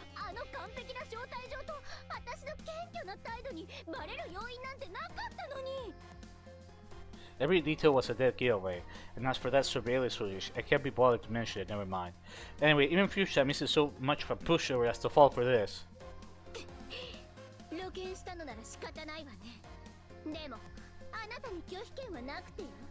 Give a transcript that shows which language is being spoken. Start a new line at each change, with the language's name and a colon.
Japanese: あの完璧な招待状と私の謙虚な態度にバレる要因なんてなかったのに。
English: Every detail was a dead giveaway, and as for that surveillance footage, I can't be bothered to mention it, never mind. Anyway, even Fuchsia misses so much of a pushover as to fall for this.
Japanese: 露見したのなら仕方ないわね。でも、あなたに拒否権はなくてよ。